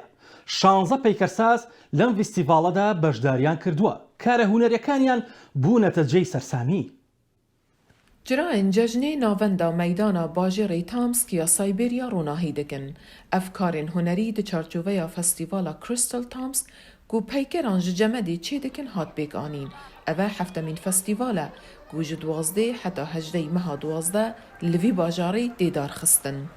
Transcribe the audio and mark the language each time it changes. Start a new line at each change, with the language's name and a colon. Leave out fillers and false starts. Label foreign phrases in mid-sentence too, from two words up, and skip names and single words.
Central Kurdish: 16 پەیکەرساز لەم فیستیڤاڵەدا بەشداریان کردووە، کارە هونەریەکانیان بوونەتە جێی سەرسامی.
Kurdish: جرایên cejnê navenda meydana bajêrê Tomsk ya Siberya ronahî dikin. Ev karên hunerî di çarçoveya Festîvala Crystal Tomsk ku peykeran ji cemedê çê dikin hat pêkanîn. Ev e heftemîn festîval e ku ji 12 heta 18 meha 12 li vî bajarê têdar xistin.